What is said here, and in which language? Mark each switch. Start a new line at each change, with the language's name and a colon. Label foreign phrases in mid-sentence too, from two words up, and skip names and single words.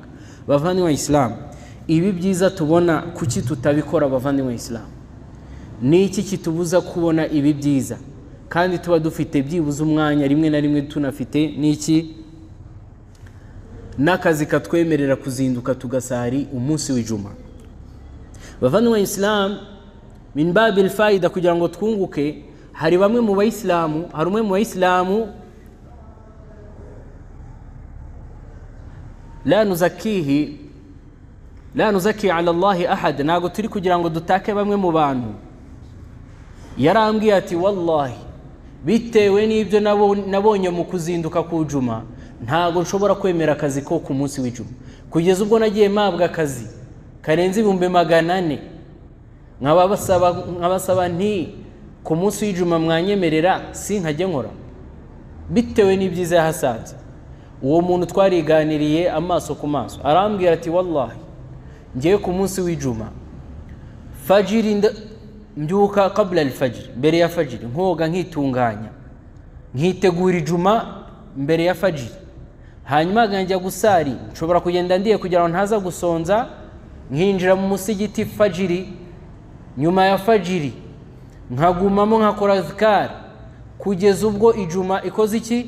Kinyarwanda: Bavandimwe Islam, ibi byiza tubona kuki tutabikora? Bavandimwe Islam, ni iki kitubuza kubona ibi byiza kandi tuba dufite byibuze umwanya rimwe na rimwe tunafite n'iki? N'akazi katwemerera kuzinduka tugasari umunsi w'ijuma. Bavandimwe Islam,
Arabic: من باب الفائدة,
Kinyarwanda: kugira ngo twunguke, hari umwe mu bayisilamu
Arabic: لا نزكي على الله أحدا,
Kinyarwanda: ntago turi kugira ngo dutake bamwe mu bantu. Yarambwiye ati wallahi bitewe n'ibyo nabonye mu kuzinduka ku juma, ntago nshobora kwemera akazi ko ku munsi w'ijuma, kugeza ubwo nagiye mabwa akazi karenze 400. nkabasaba nti ku munsi w'ijuma mwanyemerera sinkajye nkora, bitewe n'ibyiza yahasanze. Uwo muntu twariganiriye amaso ku maso, arambwira ati wallahi ngiye ku munsi w'ijuma fajiri mbyuka
Arabic: قبل الفجر,
Kinyarwanda: mbere ya fajiri nkoga nkitunganya, nkitegura ijuma mbere ya fajiri, hanyuma njya gusari, nshobora kugenda ndiye kugira ngo ntaza gusonza, nkinjira mu musigiti fajiri, nyuma ya fajiri nkagumamo nkakora azkar kugeza ubwo ijuma ikoze iki?